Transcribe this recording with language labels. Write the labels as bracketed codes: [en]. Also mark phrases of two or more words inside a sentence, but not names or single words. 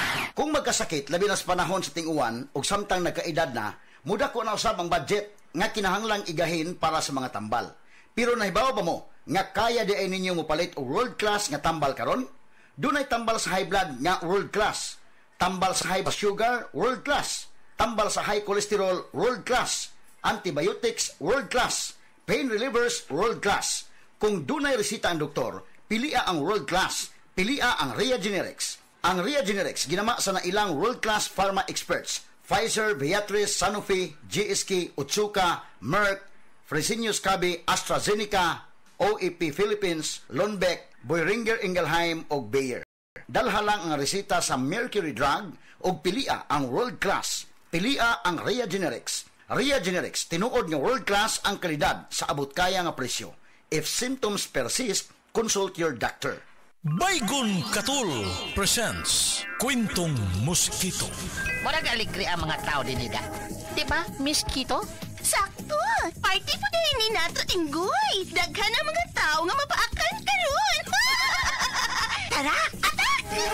[ceb] Kung magkasakit, labi na sa panahon sa ting-uwan, o samtang nagkaedad na, muda ko na usab ang budget nga kinahanglang igahin para sa mga tambal. Pero nahibaw ba mo, nga kaya di ay ninyo mopalit o [en] world class [ceb] nga tambal karon? Dunay tambal sa [en] high blood [ceb] nga [en] world class, [ceb] tambal sa [en] high sugar, world class, [ceb] tambal sa [en] high cholesterol, world class, antibiotics, world class, pain relievers, world class. [ceb] Kung dunay resita ang doktor, pilia ang [en] world class, [ceb] pilia ang Ria Generics. Ang Ria Generics ginama sa nailang [en] world class pharma experts, [ceb] Pfizer, Viatris, Sanofi, GSK, Otsuka, Merck, Fresenius Kabi, AstraZeneca, OEP Philippines, Lundbeck, Boehringer Ingelheim ug Bayer. Dalha lang ang resita sa Mercury Drug ug pilia ang [en] world class, [ceb] pilia ang Ria Generics. Ria Generics tinuod nga [en] world class [ceb] ang kalidad sa abot kaya nga presyo. [en] If symptoms persist, consult your doctor. Baygon Katul presents Kwentong Moskito. [ceb] Murag aligri ang mga tao din nila. [tl] Diba, Miskito? Sakto! Party po dahil ni [ceb] Nato Tinggoy! Daghan ang mga tao nga mapaakan karon! [tl] Tara, atak!